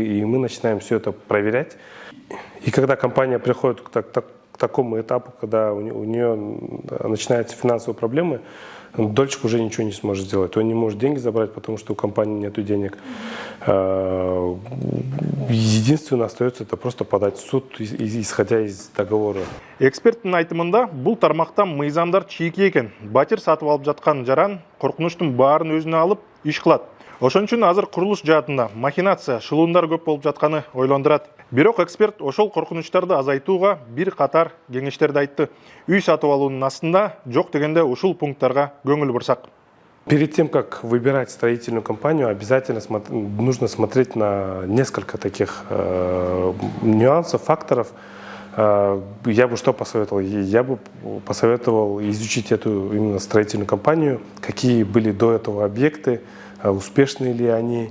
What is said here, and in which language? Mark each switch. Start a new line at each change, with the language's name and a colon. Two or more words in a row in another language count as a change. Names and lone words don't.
Russian: И мы начинаем все это проверять. И когда компания приходит к такому этапу, когда у нее начинаются финансовые проблемы, дольщик уже ничего не сможет сделать. Он не может деньги забрать, потому что у компании нет денег. Единственное остается это просто подать в суд, исходя из договора.
Kyrgyz: Эксперттин айтымында бул тармактан мыйзамдар чийки экен. Батир сатып алып жаткан жаран коркунучтун баарын өзүнө алып иш кылат. Ошон үчүн азыр курулуш жаатында махинация, шылуундар көп болуп жатканы ойлондурат. Бирок эксперт ошол коркунучтарды азайтууга бир катар кеңештерди айтты. Үй сатып алуунун астында жок дегенде ушул пункттарга көңүл бурсак.
Russian: Перед тем, как выбирать строительную компанию, обязательно нужно смотреть на несколько таких нюансов, факторов. Я бы что посоветовал? Я бы посоветовал изучить эту именно строительную компанию, какие были до этого объекты, успешны ли они.